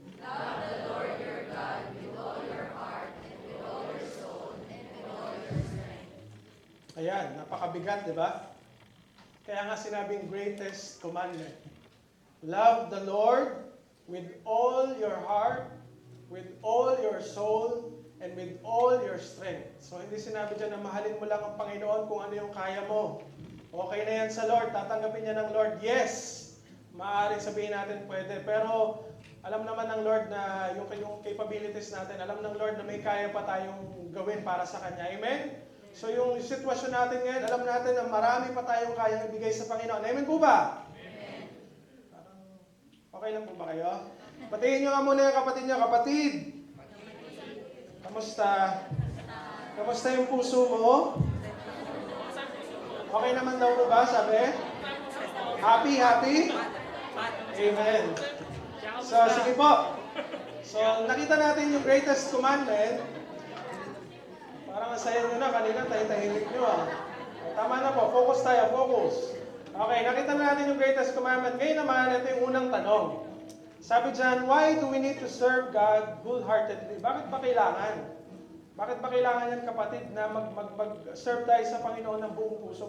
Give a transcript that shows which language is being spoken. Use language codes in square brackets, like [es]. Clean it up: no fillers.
[en] Love the Lord your God with all your heart and with all your soul and with all your strength. [tl] Ayan, napakabigat, di ba? Kaya nga sinabing [en] greatest commandment. Love the Lord with all your heart, with all your soul, and with all your strength. [tl] So hindi sinabi dyan na mahalin mo lang ang Panginoon kung ano yung kaya mo. Okay na yan sa Lord, tatanggapin niya ng Lord. Yes, maaaring sabihin natin pwede. Pero alam naman ng Lord na yung capabilities natin, alam ng Lord na may kaya pa tayong gawin para sa Kanya. Amen? So yung sitwasyon natin ngayon, alam natin na marami pa tayong kayang ibigay sa Panginoon. Amen po ba? Okay lang po ba kayo? Batiin nyo nga muna yung kapatid nyo. Kapatid! Kamusta? Kamusta yung puso mo? Okay naman daw po ba, sabi? Happy, happy? Amen. So, sige po. So, nakita natin yung [en] greatest commandment. [tl] Parang ang saya nyo na, kanina tahimik nyo ah. Tama na po, focus tayo, focus. Okay, nakita na natin yung [en] greatest commandment. [tl] Ngayon naman, ito yung unang tanong. Sabi dyan, [en] why do we need to serve God wholeheartedly? [tl] Bakit ba kailangan? Bakit ba kailangan yan kapatid na mag-serve tayo sa Panginoon ng buong puso?